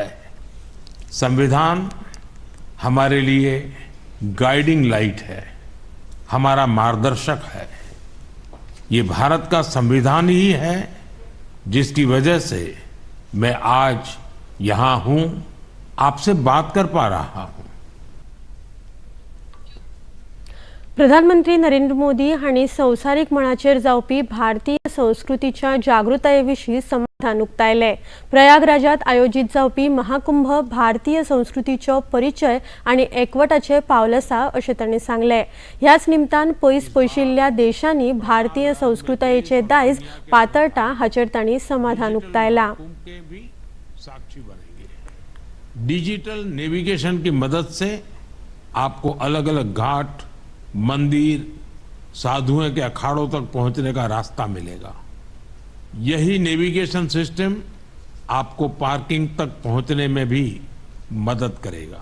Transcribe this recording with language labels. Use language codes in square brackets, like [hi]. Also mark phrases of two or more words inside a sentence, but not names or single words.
[hi] संविधान हमारे लिए [en] guiding light [hi] है, हमारा मार्गदर्शक है. ये भारत का संविधान ही है जिसकी वजह से मैं आज यहाँ हूँ, आपसे बात कर पा रहा हूँ. [kok] प्रधानमंत्री नरेंद्र मोदी हांणी संवसारीक मळाचेर जावपी भारतीय संस्कृतीच्या जागृताये समाधान उक्तायले. प्रयागराजात आयोजित जावपी महाकुंभ भारतीय संस्कृतीचो परिचय आनी एकवटाचे पावल आसा अशें तांणी सांगले. ह्याच निमतान पयस पयशिल्ल्या देशांनी भारतीय संस्कृतायेचे दायज पातळटा हाचेर तांणी समाधान उक्तायला. [en] digital navigation [hi] की मदद से आपको अलग अलग घाट, मंदिर, साधुओं के अखाड़ों तक पहुंचने का रास्ता मिलेगा. यही [en] navigation system [hi] आपको पार्किंग तक पहुंचने में भी मदद करेगा.